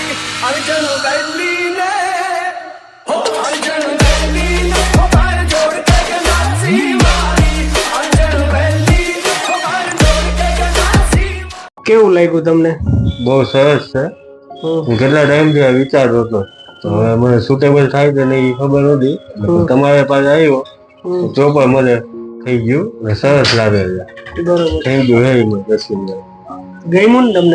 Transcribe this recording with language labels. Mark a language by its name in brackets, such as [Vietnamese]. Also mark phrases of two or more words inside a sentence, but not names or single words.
[Punjabi] ਅਰਜਨ ਵੈਲੀ ਨੇ ਅਰਜਨ ਵੈਲੀ ਨੇ ਪੈਰ ਜੋੜ ਕੇ ਗਨਾਸੀ ਮਾਰੀ। ਅਰਜਨ ਵੈਲੀ ਨੇ ਪੈਰ ਜੋੜ ਕੇ ਗਨਾਸੀ। [Gujarati] કેવું લાગ્યું તમને? બહુ સરસ છે. હું કેટલા ટાઈમથી આ વિચારતો હતો, તો હવે મને સુટેબલ થાય કે નહીં એ ખબર નથી. તમારે પાસે આવ્યો તો પણ મને થઈ ગયું અને સરસ લાગે છે. બરોબર. [English] Thank you very much. [Gujarati] ગમ્યું ને તમને?